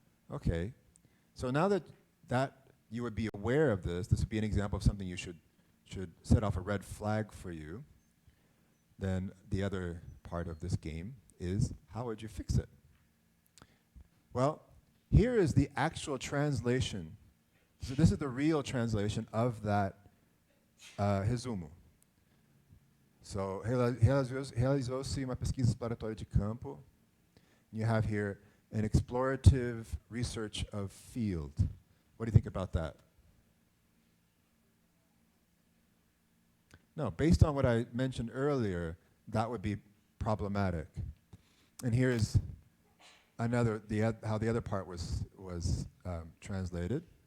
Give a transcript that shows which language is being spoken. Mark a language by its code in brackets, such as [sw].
[en] Okay, so now that you would be aware of this would be an example of something you should set off a red flag for you. Then the other part of this game is, how would you fix it? Well, here is the actual translation. So this is the real translation of that resumo. [pt] So, realizou-se uma pesquisa exploratória de campo. [en] You have here an explorative research of field. What do you think about that? No, based on what I mentioned earlier, that would be problematic. And here's another, how the other part was translated.